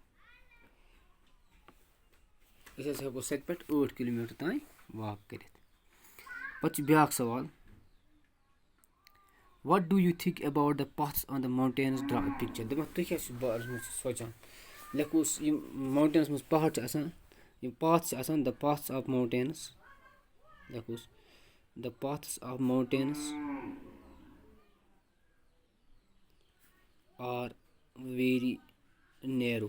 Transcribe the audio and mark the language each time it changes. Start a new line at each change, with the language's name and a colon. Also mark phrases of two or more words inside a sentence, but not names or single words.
Kashmiri: أسۍ ہسا ہٮ۪کو 7 پٮ۪ٹھ 8 کِلوٗمیٖٹر تانۍ واک کٔرِتھ. پَتہٕ چھُ بیٛاکھ سوال
English: what do you think about the paths on the mountains draw a picture.
Kashmiri: دَپان تُہۍ کیٛاہ چھِو بارس منٛز سونٛچان لیکھوس یِم ماوٹینس منٛز پہاڑ چھِ آسان یِم پاتھ چھِ آسان
English: the paths of mountains
Kashmiri: لیکھوس
English: the paths of mountains are very narrow.